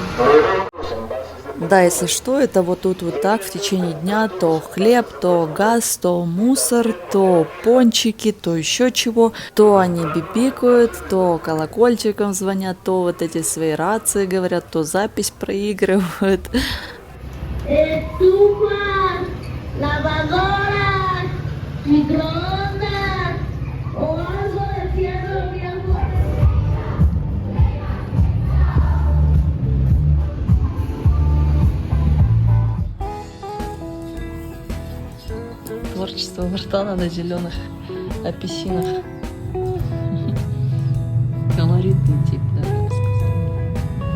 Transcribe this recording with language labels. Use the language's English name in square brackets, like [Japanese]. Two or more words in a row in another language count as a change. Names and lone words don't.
[Russian] Да, если что, это вот тут вот так в течение дня то хлеб, то газ, то мусор, то пончики, то еще чего. То они бибикают, то колокольчиком звонят, то вот эти свои рации говорят, то запись проигрывают. [Spanish] Estufa, lavadora, microondas, horno de fierro viejo. [Russian] Творчество Вартана на зеленых апельсинах. Колоритный тип, даже я бы сказала.